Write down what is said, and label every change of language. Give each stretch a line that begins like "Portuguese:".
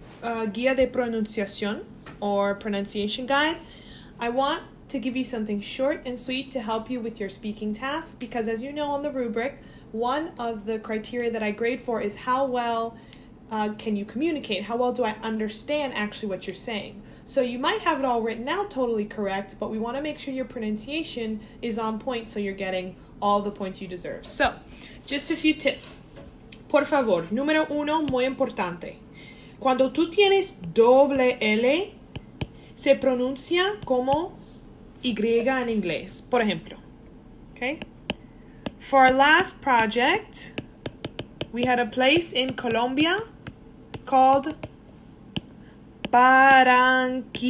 Spanish: Guía de Pronunciación
English: or Pronunciation Guide, I want to give you something short and sweet to help you with your speaking tasks, because as you know on the rubric, one of the criteria that I grade for is how well can you communicate, how well do I understand actually what you're saying. So you might have it all written out totally correct, but we want to make sure your pronunciation is on point so you're getting all the points you deserve. So, just a few tips.
Spanish: Por favor, número uno, muy importante. Cuando tú tienes doble L, se pronuncia como Y en inglés. Por ejemplo, okay?
English: For our last project, we had a place in Colombia called Barranquilla.